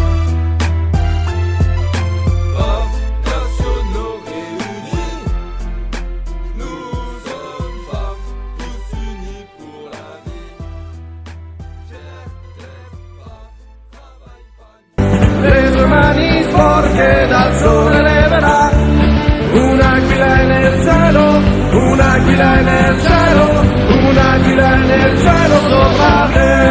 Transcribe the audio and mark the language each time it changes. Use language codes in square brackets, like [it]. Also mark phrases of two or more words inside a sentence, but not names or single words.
[fr] FAF, nationaux réunis, nous sommes FAF, tous unis pour la vie. Fier d'être FAF, travail, famille. [it] Le sue mani sporche dal sole leverà un'aquila nel cielo, un'aquila nel cielo, un'aquila nel cielo sopra te.